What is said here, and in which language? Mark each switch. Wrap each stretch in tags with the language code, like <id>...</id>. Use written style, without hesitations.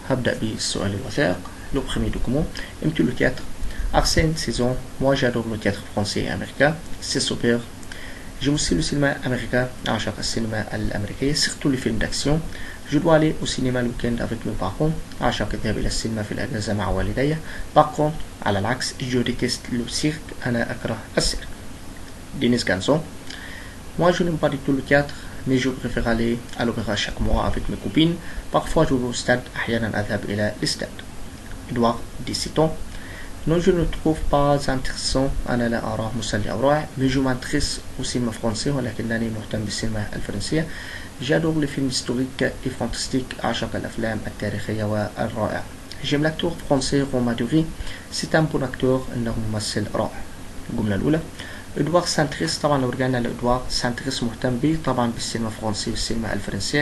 <ar>هبدأ بالسؤال الوثائق.</ar> <fr>Le premier document, aimes-tu le théâtre? Arsène, 16 ans. Moi, j'adore le théâtre français et américain. C'est super. J'aime aussi le cinéma américain.</fr> <ar>أعشق السينما الأمريكية,</ar> <fr>surtout les films d'action. Je dois aller au cinéma le week-end avec mes parents.</fr> <ar>أعشق الذهاب إلى السينما في الأجازة مع والدي.</ar> <fr>Par contre,</fr> <ar>على العكس,</ar> <fr>je déteste le cirque.</fr> <ar>أنا أكره السيرك. Denis Ganson.</ar> <fr>Moi, je n'aime pas du tout le théâtre, mais je préfère aller à l'opéra chaque mois avec mes copines. Parfois, je vais au stade.</fr> <ar>أحيانا أذهب إلى الاستاد.</ar> <fr>Edouard, 17 ans. Non, je ne le trouve pas intéressant.</fr> <ar>أنا لا أراه مسلي أو رائع.</ar> <fr>Mais je m'intéresse au cinéma français,</fr> <ar>ولكنني مهتم بالسينما الفرنسية.</ar> <fr>J'adore les films historiques et fantastiques.</fr> <ar>أعشق الأفلام التاريخية والرائعة.</ar> <fr>J'aime l'acteur français Romain Duris. C'est un bon acteur.</fr> <ar>إنه ممثل رائع. الجملة الأولى. إدوار سانتريس. طبعا لو رجعنا لإدوار سانتريس مهتم به طبعا بالسينما الفرنسية والسينما الفرنسية.</ar>